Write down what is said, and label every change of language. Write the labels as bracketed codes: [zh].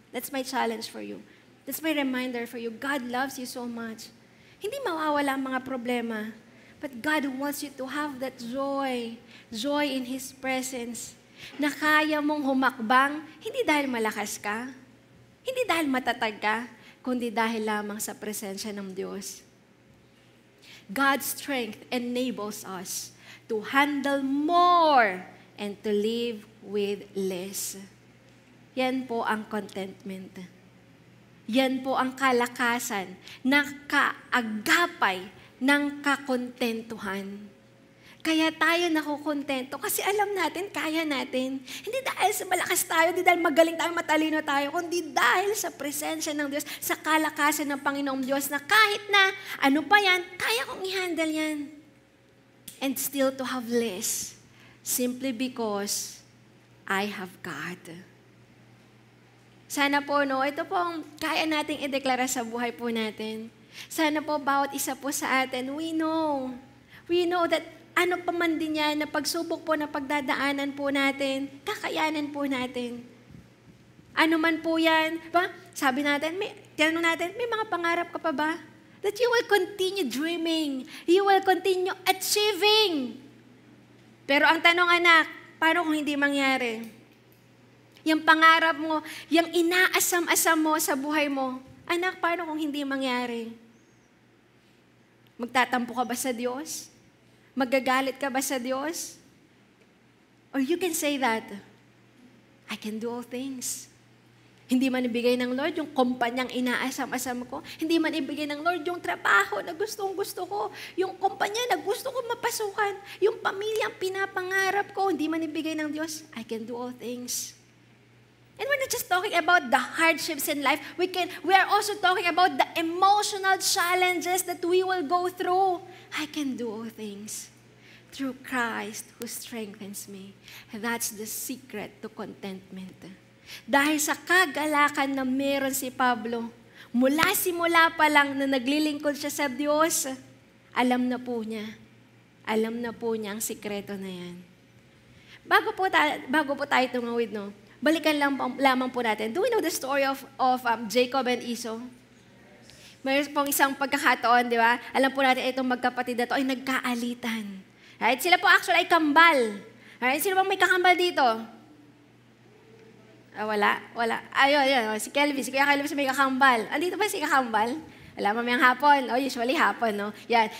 [en] That's my challenge for you. That's my reminder for you. God loves you so much. [tl] Hindi mawawala ang mga problema. [en] But God wants you to have that joy in His presence, [tl] na kaya mong humakbang, hindi dahil malakas ka, hindi dahil matatag ka, kundi dahil lamang sa presensya ng Diyos. [en] God's strength enables us to handle more and to live with less. [tl] Yan po ang contentment. Yan po ang kalakasan ng kaagapay ng kakontentuhan. Kaya tayo nakukontento kasi alam natin, kaya natin. Hindi dahil sa malakas tayo, hindi dahil magaling tayo, matalino tayo, kundi dahil sa presensya ng Diyos, sa kalakasan ng Panginoong Diyos na kahit na ano pa yan, kaya kong i-handle yan. [en] And still to have less, simply because I have God. [tl] Sana po, ito po ang kaya nating ideklara sa buhay po natin. Sana po, bawat isa po sa atin, [en] we know that [tl] ano pa man din yan, na pagsubok po na pagdadaanan po natin, kakayanan po natin. Ano man po yan, ba? Sabi natin, tinanong natin, may mga pangarap ka pa ba? [en] That you will continue dreaming. You will continue achieving. [tl] Pero ang tanong, anak, paano kung hindi mangyari? Yung pangarap mo, yung inaasam-asam mo sa buhay mo, anak, paano kung hindi mangyari? Magtatampo ka ba sa Diyos? Magagalit ka ba sa Diyos? [en] Or you can say that, I can do all things. [tl] Hindi man ibigay ng Lord yung kumpanyang inaasam-asam ko. Hindi man ibigay ng Lord yung trabaho na gustong-gusto ko. Yung kumpanya na gusto ko mapasukan. Yung pamilyang pinapangarap ko. Hindi man ibigay ng Diyos, [en] I can do all things. And we're not just talking about the hardships in life. We are also talking about the emotional challenges that we will go through. I can do all things through Christ who strengthens me. And that's the secret to contentment. [tl] Dahil sa kagalakan na meron si Pablo, simula pa lang na naglilingkod siya sa Diyos, alam na po niya ang sikreto na yan. Bago po tayo tumawid, balikan lamang po natin. [en] Do we know the story of Jacob and Esau? [tl] Mayroon pong isang pagkakataon, di ba? Alam po natin itong magkapatid na ito ay nagkaalitan. [en] Right? [tl] Sila po actually ay kambal. [en] Right? [tl] Sino bang may kakambal dito? Wala. Ayun. Si Kuya Kelvin may kakambal. Andito ba si kakambal? Alam mo, may hapon. Usually hapon, Yan.